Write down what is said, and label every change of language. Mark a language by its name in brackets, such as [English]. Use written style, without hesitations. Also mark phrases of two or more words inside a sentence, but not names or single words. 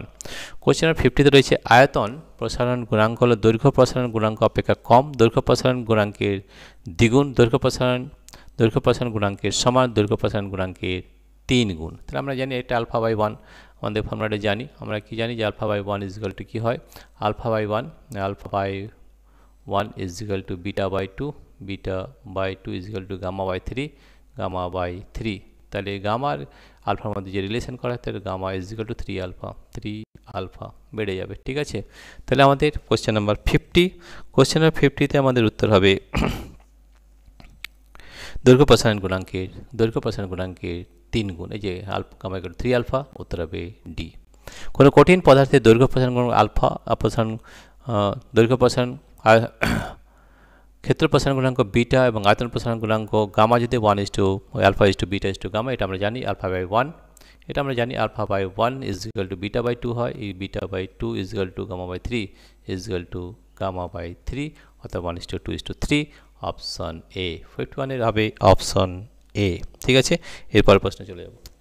[English] question number [Bangla] 50তে রয়েছে আয়তন প্রসারণ গুণাঙ্ক হলো দৈর্ঘ্য প্রসারণ গুণাঙ্ক অপেক্ষা কম, দৈর্ঘ্য প্রসারণ গুণাঙ্কের দ্বিগুণ, দৈর্ঘ্য প্রসারণ গুণাঙ্কের সমান, দৈর্ঘ্য প্রসারণ গুণাঙ্কের 3 গুণ। তাহলে আমরা জানি এটা α/1, আমাদের ফর্মুলাটা জানি, আমরা কি জানি যে α/1 [English] is equal to [Bangla] কী হয়, α/1 [English] is equal to [Bangla] β/2, β/2 [English] is equal to [Bangla] γ/3 তাহলে গামার আলফার মধ্যে যে রিলেশন করা হয় তাহলে গামা [English] is equal to [Bangla] 3α বেড়ে যাবে, ঠিক আছে। তাহলে আমাদের [English] question number [Bangla] 50তে আমাদের উত্তর হবে দৈর্ঘ্য প্রসারণ গুণাঙ্কের 3 গুণ, এই যে গামা [English] equal to [Bangla] 3α, উত্তর হবে ডি। কোনো কঠিন পদার্থের দৈর্ঘ্য প্রসারণ ক্ষেত্র প্রসারণ গুণাঙ্ক বিটা এবং আয়তন প্রসারণ গুণাঙ্ক গামা যদি 1:α/β/γ, এটা আমরা জানি α/1 এটা আমরা জানি [English] alpha by 1 is equal to beta by 2 [Bangla] হয়, এই [English] beta by 2 is equal to gamma by 3 is equal to gamma by 3, [Bangla] অর্থাৎ 1:2:3। অপশন এ 51 এর হবে অপশন এ। ঠিক আছে, এরপর প্রশ্ন চলে যাব।